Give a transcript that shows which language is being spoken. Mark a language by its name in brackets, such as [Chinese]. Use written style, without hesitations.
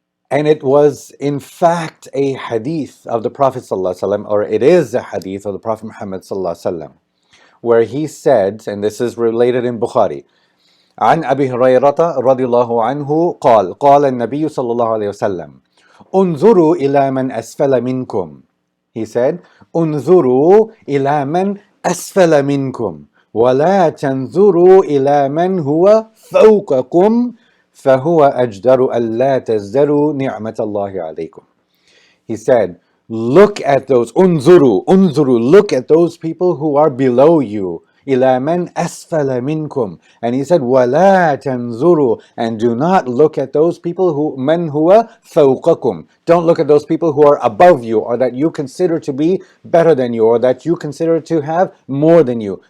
[English] And it was, in fact, a hadith of the Prophet ﷺ, or it is a hadith of the Prophet Muhammad ﷺ, where he said, and this is related in Bukhari, [Arabic] عن أبي هريرة رضي الله عنه قال النبي صلى الله عليه وسلم انظروا إلى من أسفل منكم. [English] He said, [Arabic] انظروا إلى من أسفل منكم ولا تنظروا إلى من هو فوقكم فهو أجدر ألا تزدروا نعمة الله عليكم. [English] He said, look at those, unzuru, look at those people who are below you. [Arabic] إِلَى مَنْ أَسْفَلَ مِنْكُمْ. [English] And he said, [Arabic] وَلَا تَنْظُرُوا. [English] And do not look at those people who, [Arabic] مَنْ هُوَ فَوْقَكُمْ. [English] Don't look at those people who are above you, or that you consider to be better than you, or that you consider to have more than you.